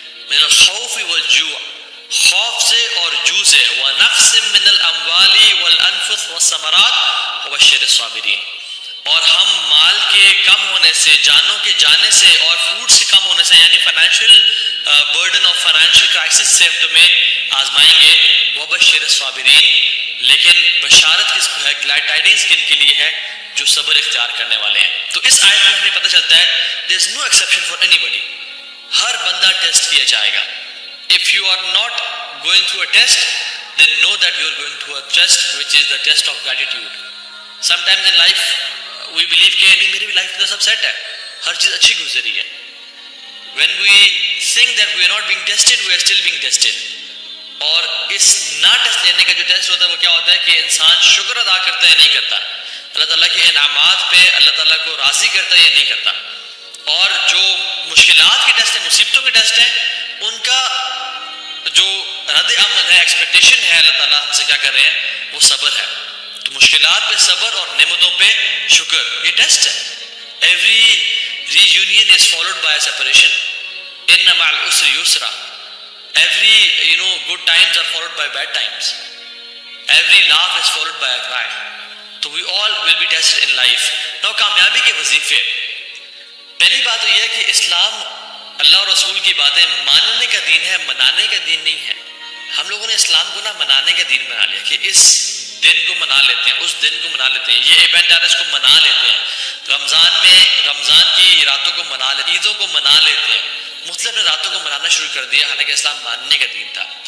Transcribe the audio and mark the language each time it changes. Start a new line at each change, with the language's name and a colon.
Arabic: من الخوف والجوع،
Urdu: خوف سے اور جو سے،
Arabic: وَنَقْصٍ مِّنَ الْأَمْوَالِ وَالْأَنفُسِ وَالثَّمَرَاتِ وَبَشِّرِ الصَّابِرِينَ،
Urdu: اور ہم مال کے کم ہونے سے، جانوں کے جانے سے، اور فوڈس کے کم ہونے سے، یعنی فائنینشیل برڈن اور فائنینشیل کرائسس سے ہم تمہیں آزمائیں گے.
Arabic: وَبَشِّرِ الصَّابِرِينَ،
Urdu: لیکن بشارت کس کو ہے؟ گلیڈ ٹائڈنگز کن کے لیے ہے؟ جو صبر اختیار کرنے والے ہیں. تو اس آیت میں ہمیں پتہ چلتا ہے
English: there is no exception for anybody،
Urdu: ہر بندہ ٹیسٹ کیا جائے گا.
English: if you are not going through a test then know that you are going through a test which is the test of gratitude. sometimes in life we believe
Urdu: کہ نہیں میری life میں سب set ہے، ہر چیز اچھی گزری ہے.
English: when we think that we are not being tested we are still being tested.
Urdu: اور اس نہ ٹیسٹ لینے کا جو ٹیسٹ ہوتا ہے وہ کیا ہوتا ہے کہ انسان شکر ادا کرتا ہے یا نہیں کرتا، اللہ تعالیٰ کے انعامات پہ اللہ تعالیٰ کو راضی کرتا ہے یا نہیں کرتا. اور جو مشکلات کے ٹیسٹ ہیں، مصیبتوں کے ٹیسٹ ہیں، ان کا جو رد عمل ہے، ایکسپیکٹیشن ہے اللہ تعالیٰ ہم سے کیا کر رہے ہیں، وہ صبر ہے. تو مشکلات پہ صبر اور نعمتوں پہ شکر، یہ ٹیسٹ ہے.
English: every reunion is followed by separation,
Arabic: ان مع العسر یسرا.
English: Every good times are followed by bad times. Every laugh is followed by a cry. So we all will be tested in life.
Urdu: Now کامیابی کے وظیفے، پہلی بات تو یہ ہے کہ اسلام اللہ اور رسول کی باتیں ماننے کا دین ہے، منانے کا دین نہیں ہے. ہم لوگوں نے اسلام کو منانے کا دین بنا لیا کہ اس دن کو منا لیتے ہیں، اس دن کو منا لیتے ہیں، یہ ایونٹ آ رہا ہے اس کو منا لیتے ہیں، رمضان کی راتوں کو منا لیتے ہیں، عیدوں کو منا لیتے ہیں، مختلف راتوں کو منانا شروع کر دیا، حالانکہ اسلام ماننے کا دین تھا.